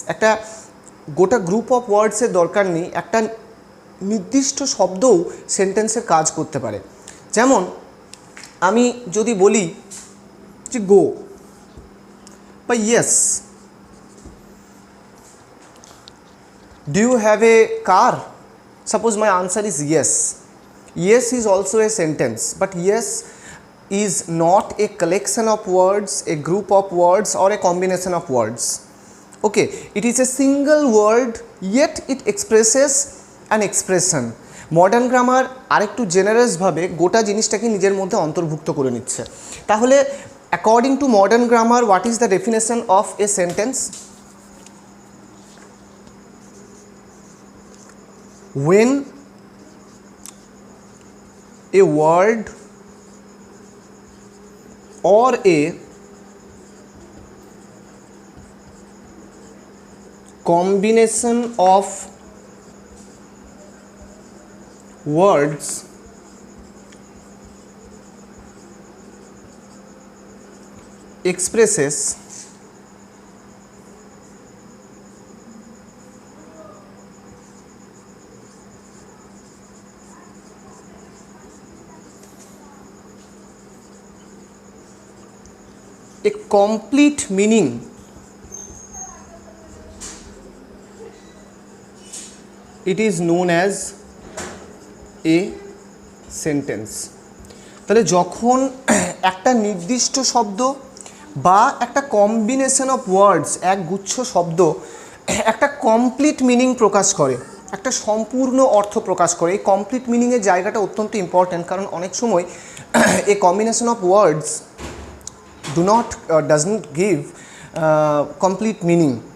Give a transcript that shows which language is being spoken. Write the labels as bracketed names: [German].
[Bangla] একটা গোটা group of ওয়ার্ডসের দরকার নেই, একটা নির্দিষ্ট শব্দও সেন্টেন্সের কাজ করতে পারে। যেমন আমি যদি বলি যে [English] Go বা yes, do you have a car? Suppose my answer is yes. Yes is also a sentence, but yes is not a collection of words, a group of words or a combination of words. Okay, it is a single word yet it expresses an expression. [Bangla] Modern grammar আরেকটু জেনারেসভাবে গোটা জিনিসটাকে নিজের মধ্যে অন্তর্ভুক্ত করে নিচ্ছে। [English] তাহলে according to modern grammar, what is the definition of a sentence? when a word or a combination of words expresses a complete meaning, it is known as a sentence. [Bangla] তাহলে যখন একটা নির্দিষ্ট শব্দ বা একটা কম্বিনেশন অফ ওয়ার্ডস, এক গুচ্ছ শব্দ একটা কমপ্লিট মিনিং প্রকাশ করে, একটা সম্পূর্ণ অর্থ প্রকাশ করে, এই কমপ্লিট মিনিংয়ের জায়গাটা অত্যন্ত ইম্পর্ট্যান্ট। কারণ অনেক সময় [English] A combination of words does not give complete meaning.